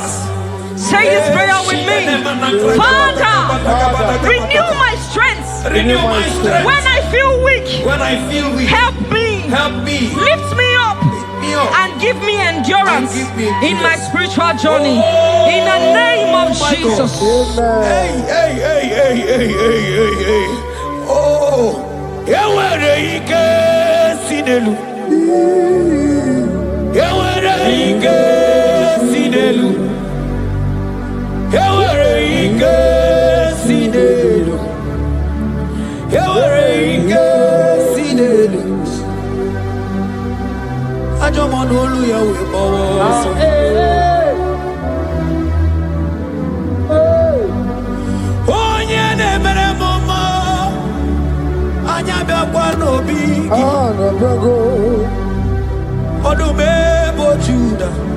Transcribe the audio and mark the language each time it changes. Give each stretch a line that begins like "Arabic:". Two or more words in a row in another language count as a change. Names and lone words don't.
English: Say this prayer with me. Father, renew my strength. Renew my strength. When I feel weak, help me. Lift me up. And give me endurance in my spiritual journey. In the name of Jesus. Hey. Oh, Yawareke Sinelu. Yawareke Sinelu. Yawareke Sinelu. Yawareke Sinelu. Ajomonu Yahweh Boss.
Igbo: Onye na-emere mama anya bịakwa n'obi gị. Ọdụm ebo Juda.